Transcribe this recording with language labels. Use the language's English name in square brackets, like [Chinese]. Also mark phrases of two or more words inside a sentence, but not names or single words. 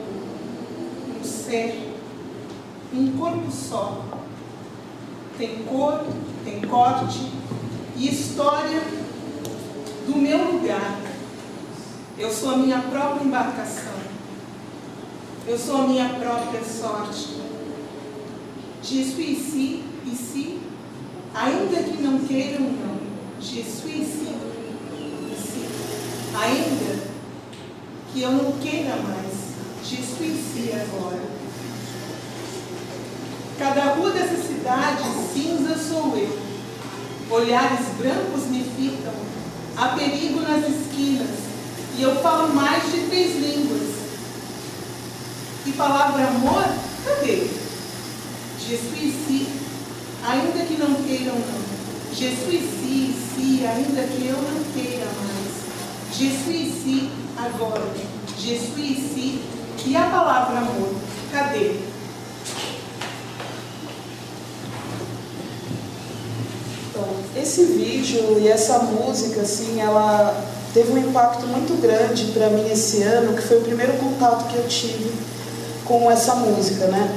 [Portuguese] Um ser. Um corpo só. Tem cor, tem corte e história do meu lugar. Eu sou a minha própria embarcação. Eu sou a minha própria sorte. [French] Je suis ici, [Portuguese] ainda que não queiram não. [French] Je suis ici, [Portuguese] ainda que eu não queira mais. [French] Je suis ici agora. [Portuguese] Cada rua dessa cidade cinza sou eu. Olhares brancos me fitam. Há perigo nas esquinas. E eu falo mais de 3 línguas. E palavra amor, cadê? [French] Je suis ici, [Portuguese] ainda que não queiram não. [French] Je suis ici, [Portuguese] ainda que eu não queira mais. [French] Je suis ici, agora. Je suis ici. [Portuguese] E a palavra amor, cadê? Então, esse vídeo e essa música, assim, ela teve um impacto muito grande para mim esse ano, que foi o primeiro contato que eu tive com essa música, né?